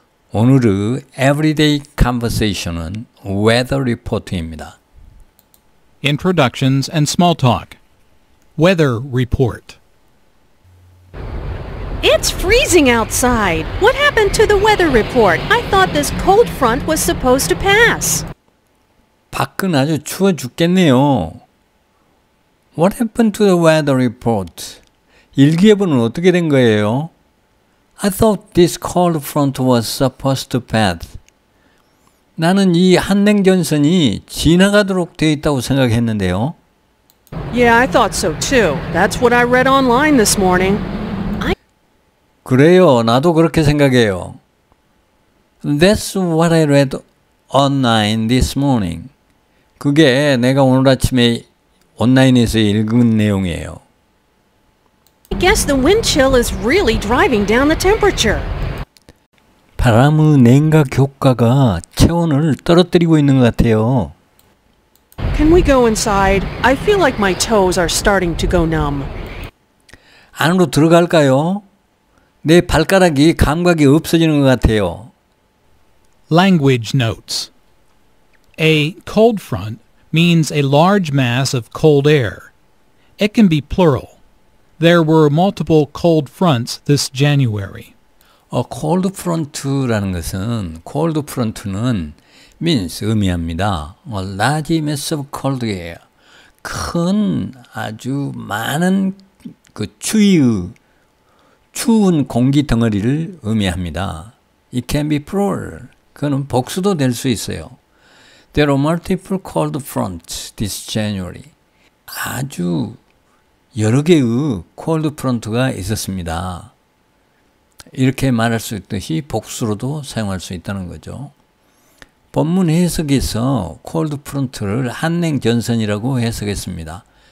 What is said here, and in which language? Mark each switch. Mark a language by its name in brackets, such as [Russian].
[Korean] 오늘의 Everyday Conversation은 Weather Report입니다. [English] Introductions and small talk. Weather report. It's freezing outside. What happened to the weather report? I thought this cold front was supposed to pass. [Korean] 밖은 아주 추워 죽겠네요. [English] What happened to the weather report? [Korean] 일기예보는 어떻게 된 거예요? [English] I thought this cold front was supposed to pass. [Korean] 나는 이 한냉전선이 지나가도록 되어 있다고 생각했는데요. [English] Yeah, I thought so too. That's what I read online this morning. [Korean] 그래요. 나도 그렇게 생각해요. [English] That's what I read online this morning. [Korean] 그게 내가 오늘 아침에 온라인에서 읽은 내용이에요. [English] I guess the wind chill is really driving down the temperature. [Korean] 바람의 냉각 효과가 체온을 떨어뜨리고 있는 것 같아요. [English] Can we go inside? I feel like my toes are starting to go numb. [Korean] 안으로 들어갈까요? 내 발가락이 감각이 없어지는 것 같아요. [English] Language notes. A cold front means a large mass of cold air. It can be plural. There were multiple cold fronts this January. [Korean] cold front라는 것은 cold front는 means 의미합니다. [English] a large mass of cold air. [Korean] 큰 아주 많은 그 추운 공기 덩어리를 의미합니다. [English] It can be plural. [Korean] 그는 복수도 될 수 있어요. [English] There are multiple cold fronts this January. [Korean] 아주 여러 개의 cold front가 있었습니다. 이렇게 말할 수 있듯이 복수로도 사용할 수 있다는 거죠. 본문 해석에서 cold front를 한냉전선이라고 해석했습니다.